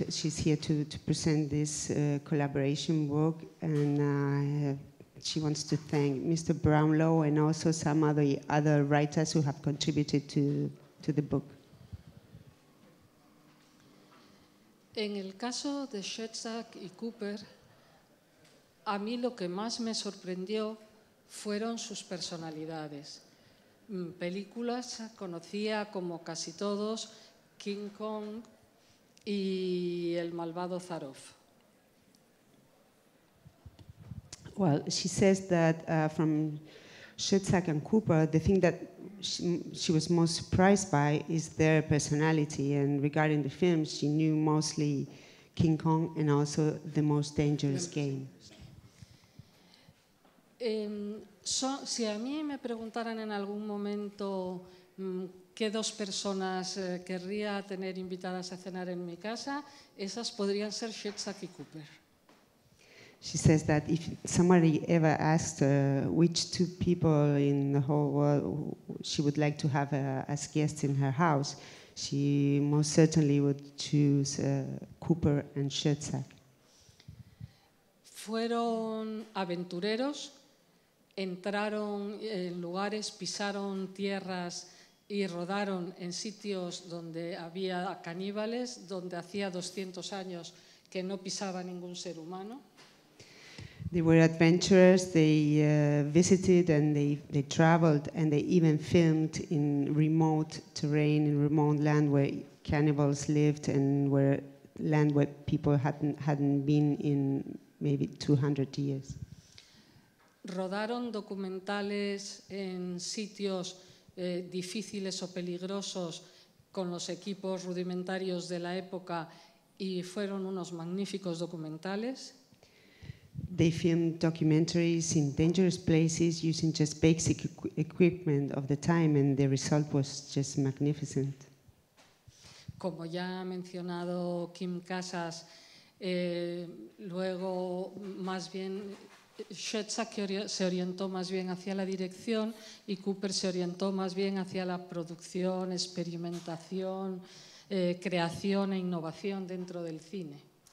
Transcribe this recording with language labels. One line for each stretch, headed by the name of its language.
English: She's here to present this collaboration book, and she wants to thank Mr. Brownlow and also some other writers who have contributed to the book.
Spanish: En el caso de Schoedsack y Cooper, a mí lo que más me sorprendió fueron sus personalidades. Películas conocía como casi todos, King Kong y El malvado Zarov.
English: Well, she says that from Schoedsack and Cooper, the thing that she was most surprised by is their personality, and regarding the films, she knew mostly King Kong and also The Most Dangerous Game.
Spanish: Si a mí me preguntaran en algún momento qué dos personas querría tener invitadas a cenar en mi casa, esas podrían ser Schoedsack y Cooper.
English: She says that if somebody ever asked her which two people in the whole world she would like to have as guests in her house, she most certainly would choose Cooper and Schoedsack.
Spanish: Fueron aventureros, entraron en lugares, pisaron tierras y rodaron en sitios donde había caníbales, donde hacía 200 años que no pisaba ningún ser humano.
English: They were adventurers, they visited and they traveled and they even filmed in remote terrain, in remote land where cannibals lived and where land where people hadn't been in maybe 200 years.
Spanish: Rodaron documentales en sitios difíciles o peligrosos con los equipos rudimentarios de la época y fueron unos magníficos documentales.
English: They filmed documentaries in dangerous places using just basic equipment of the time, and the result was just magnificent.
Spanish: Como ya ha mencionado Kim Casas, luego más bien Schoedsack se orientó más bien hacia la dirección y Cooper se orientó más bien hacia la producción, experimentación, creación e innovación dentro del cine.